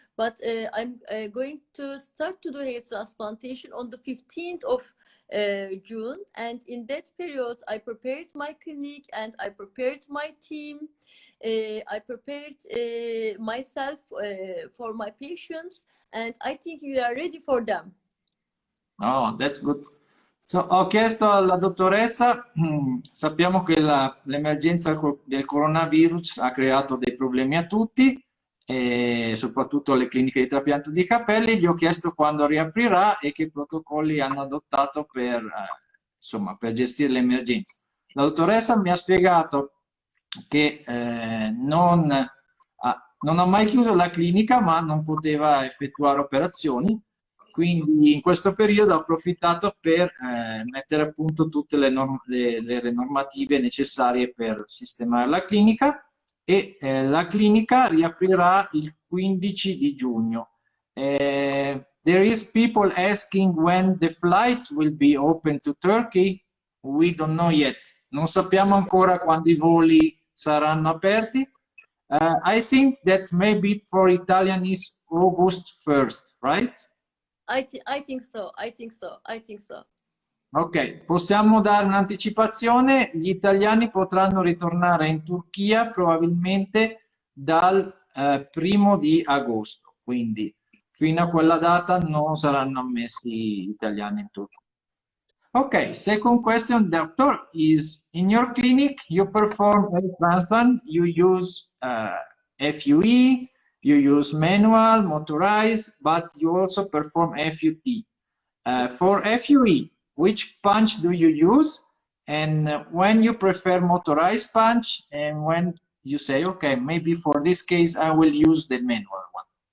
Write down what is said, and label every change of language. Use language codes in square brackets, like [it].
[en] But I'm going to start to do hair transplantation on the 15th of June, and in that period, I prepared my clinic and I prepared my team. I prepared myself for my patients, and I think we are ready for them. Oh, that's good. [it] So, ho chiesto alla dottoressa, sappiamo che l'emergenza del coronavirus ha creato dei problemi a tutti, e soprattutto alle cliniche di trapianto di capelli. Gli ho chiesto quando riaprirà e che protocolli hanno adottato insomma, per gestire l'emergenza. La dottoressa mi ha spiegato che non ha mai chiuso la clinica, ma non poteva effettuare operazioni. Quindi in questo periodo ho approfittato per mettere a punto tutte le normative necessarie per sistemare la clinica e la clinica riaprirà il 15 di giugno. [en] There is people asking when the flights will be open to Turkey. We don't know yet. [it] Non sappiamo ancora quando i voli saranno aperti. [en] I think that maybe for Italian is August 1st, right? I think so. I think so. I think so. [it] Ok, possiamo dare un'anticipazione. Gli italiani potranno ritornare in Turchia probabilmente dal 1° di agosto, quindi fino a quella data non saranno ammessi italiani in Turchia. [en] Okay, second question, doctor, is in your clinic you perform hair transplant, you use FUE, you use manual, motorized, but you also perform FUT. For FUE, which punch do you use? And when you prefer motorized punch, and when you say, okay, maybe for this case I will use the manual one.